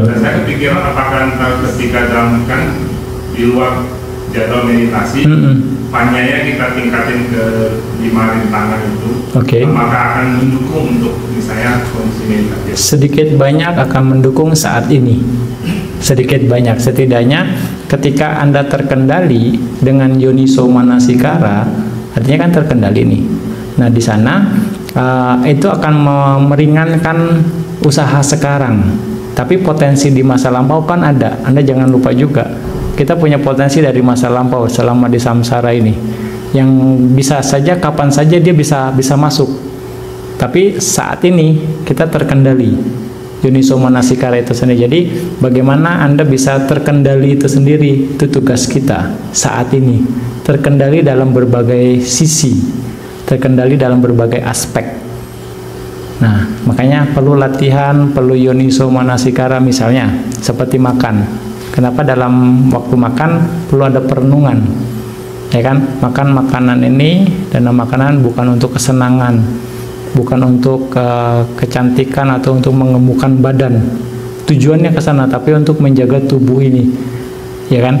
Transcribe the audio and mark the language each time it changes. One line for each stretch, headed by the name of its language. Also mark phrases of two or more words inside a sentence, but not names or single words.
Indonesian: Dan saya kepikiran apakah ketika dalam kan di luar jadwal meditasi, panyanya kita tingkatin ke 5 rintangan itu, Oke. apakah akan mendukung untuk misalnya kondisi meditasi? Sedikit banyak akan mendukung saat ini. Sedikit banyak, setidaknya ketika Anda terkendali dengan
Pali: yoniso manasikara,
Indonesian: artinya kan terkendali nih. Nah, di sana itu akan meringankan usaha sekarang. Tapi potensi di masa lampau kan ada. Anda jangan lupa juga, kita punya potensi dari masa lampau selama di samsara ini, yang bisa saja kapan saja dia bisa masuk. Tapi saat ini kita terkendali
Pali: yoniso manasikara
Indonesian: itu sendiri. Jadi bagaimana Anda bisa terkendali itu sendiri, itu tugas kita saat ini. Terkendali dalam berbagai sisi, terkendali dalam berbagai aspek. Nah, makanya perlu latihan, perlu
Pali: yoniso manasikara,
Indonesian: misalnya seperti makan. Kenapa dalam waktu makan perlu ada perenungan? Ya kan, makan makanan ini dan makanan bukan untuk kesenangan, bukan untuk kecantikan atau untuk mengemukkan badan. Tujuannya ke sana, tapi untuk menjaga tubuh ini, ya kan?